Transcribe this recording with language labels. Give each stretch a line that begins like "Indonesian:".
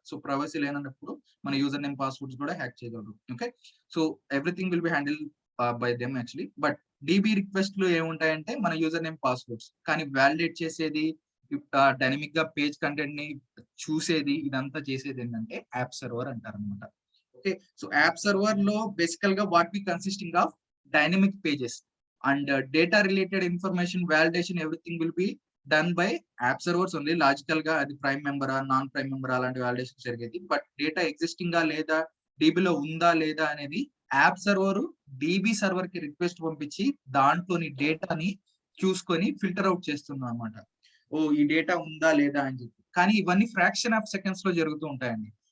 Telugu: So privacy లేనప్పుడు మన user name passwords కూడా హ్యాక్ చేయగలరు.
English: Okay, so everything will be handle by them actually.
Telugu: But DB request లో ఏముంటాయంటే మన యూజర్ నేమ్ పాస్వర్డ్స్, కానీ వ్యాలిడేట్ చేసేది డైనమిక్ గా పేజ్ కంటెంట్ ని చూసేది ఇదంతా చేసేది ఏంటంటే యాప్ సర్వర్ అంటారు అనమాట.
English: okay, so app
Telugu: సర్వర్ లో బేసికల్ గా
English: What be consisting of dynamic pages and data related information validation, everything will be done by app servers only.
Telugu: Logical గా అది ప్రైమ్ మెంబరా నాన్ ప్రైమ్ మెంబర్ అలాంటి వాలిడేషన్ జరిగేది. But data existing గా లేదా డీబీలో ఉందా లేదా అనేది యాప్ సర్వర్ డీబీ సర్వర్ కి రిక్వెస్ట్ పంపించి దాంట్లోని డేటాని చూసుకొని ఫిల్టర్ అవుట్ చేస్తున్నాం అనమాట. ఓ ఈ డేటా ఉందా లేదా అని చెప్పి. కానీ ఇవన్నీ ఫ్రాక్షన్ ఆఫ్ సెకండ్స్ లో జరుగుతూ ఉంటాయండి.